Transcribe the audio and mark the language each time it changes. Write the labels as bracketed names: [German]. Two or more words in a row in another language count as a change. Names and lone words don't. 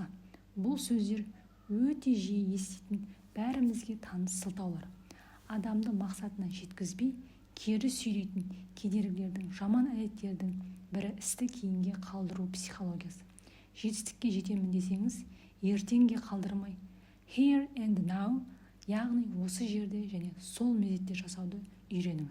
[Kazakh] Бұл сөздер өте жиі еститін, бәрімізге таныс сылтаулар. Адамды мақсатына жеткізбей, кері сүйрейтін кедергілердің, жаман әдеттердің бірі істі кейінге қалдыру психологиясы. Жетістікке жетемін десеңіз, ертеңге қалдырмай, [English] here and now, [Kazakh] яғни осы жерде және сол мезетте жасауды үйреніңіз.